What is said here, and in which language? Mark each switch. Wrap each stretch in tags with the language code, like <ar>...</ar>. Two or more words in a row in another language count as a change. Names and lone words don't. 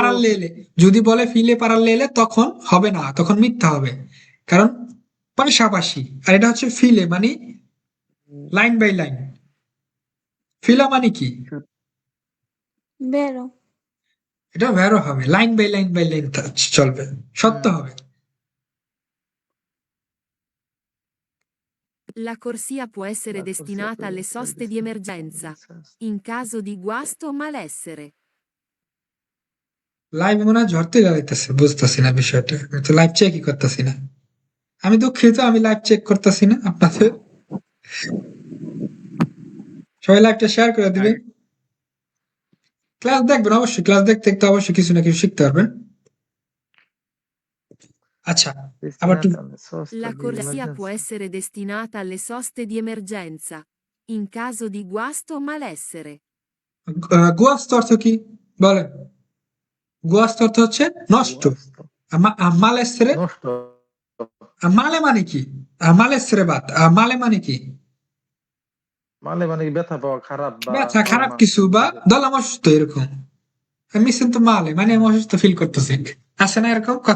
<bn>পারাল লেলে, যদি বলে</bn> <it>file parallele</it> <bn>তখন হবে না, তখন মিথ্যা হবে, কারণ পাশাপাশি। আর এটা হচ্ছে ফিলে মানে</bn> <en>line by line,</en> <bn>ফিলা মানে কি, বেরো। এটা ভ্যারো হবে,</bn> <en>line by line by line</en> <bn>চলবে, সত্য হবে।</bn> <it>La corsia può essere destinata alle soste di emergenza, in caso di guasto o malessere.</it> <bn>লাইভ মনে হয় ঝরতে যাইতেছে, বুঝতেছি না বিষয়টা, আমি তো লাইভ চেকই করতেছি না। আমি দুঃখিত, আমি লাইভ চেক করতেছি না আপনাদের। সবাই লাইভটা শেয়ার করে দিবেন, ক্লাস দেখবেন অবশ্যই, ক্লাস দেখতে দেখতে অবশ্যই কিছু না কিছু শিখতে পারবেন। আচ্ছা, আবার একটু</bn> <it>La corsia può essere destinata alle soste di emergenza, in caso di guasto o malessere.</it> <bn>গোয়াস্ত অর্থ কি বলেন? গোয়াস্ত অর্থ হচ্ছে নষ্ট, মালেসরে, নষ্ট। মালে মানে কি, মালেসরে বাত, মালে মানে কি, মানে কি ব্যথা পাওয়া, খারাপ বা ব্যথা, খারাপ কিছু, বা দলাম অসুস্থ, এরকম।</bn> <it>mi sento male</it> <bn>মানে আমি অসুস্থ ফিল করতেছি, আছে না এরকম কথা?</bn>